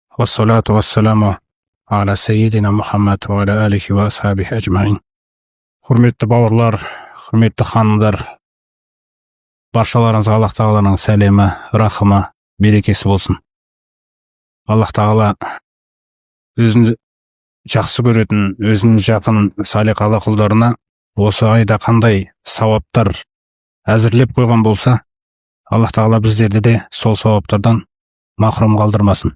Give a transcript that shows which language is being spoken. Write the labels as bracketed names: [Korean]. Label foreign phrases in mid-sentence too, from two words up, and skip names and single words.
[Arabic] والصلاة والسلام على سيدنا محمد وعلى آله وأصحابه أجمعين. [Kazakh] Hurmetli bауырлар, hurmetli ханымдар, баршаларыңызға Аллах Тағаланың сәлемі, рахымы, берекесі болсын. Аллах Тағала өзін жақсы көретін, өзінің жақын салиқалы құлдарына осы айда қандай сауаптар әзірлеп қойған болса, Аллах Тағала біздерді де сол сауаптардан махрұм қалдырмасын.